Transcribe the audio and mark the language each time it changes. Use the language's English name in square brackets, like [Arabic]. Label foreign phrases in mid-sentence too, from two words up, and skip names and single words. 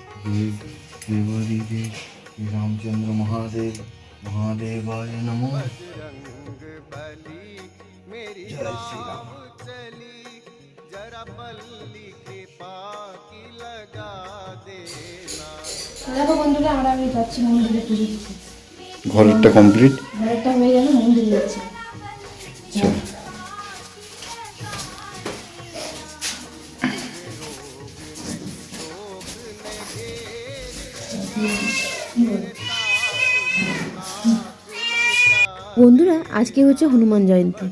[Hindi] देव देवादि देव श्री रामचंद्र महादेव महादेवाय नमो। जय श्री राम। [Bangla] দেখো বন্ধুরা, আমি যাচ্ছি মন্দিরে পুজো দিতে। ঘরেরটা কমপ্লিট, ঘরেরটা হয়ে গেল, মন্দিরে যাচ্ছি। বন্ধুরা, আজকে হচ্ছে হনুমান জয়ন্তী।